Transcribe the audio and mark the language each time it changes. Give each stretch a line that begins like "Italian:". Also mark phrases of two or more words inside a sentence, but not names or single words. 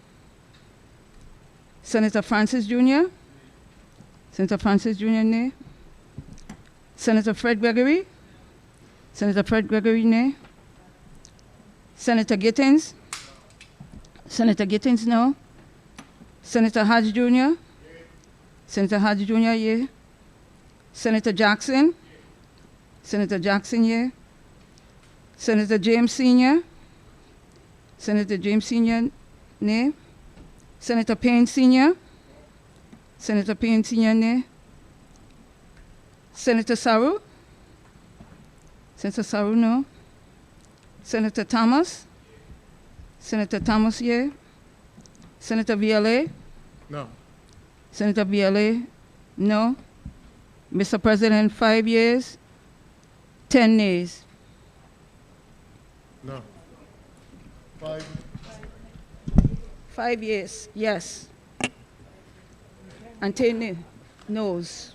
English: Senator Francis Jr.? Senator Francis Jr., nay. Senator Fred Gregory? Senator Fred Gregory, nay. Senator Gittins? Senator Gittins, no. Senator Hodge Jr.? Senator Hodge Jr., yeah. Senator Jackson? Senator Jackson, yeah. Senator James Sr.? Senator James Sr., nay. Senator Payne Sr.? Senator Payne Sr., nay. Senator Saru? Senator Saru, no. Senator Thomas? Senator Thomas, yeah. Senator VLA? No. Senator VLA, no. Mr. President, 5 years, 10 nays. No. 5 years, yes. And 10 noes.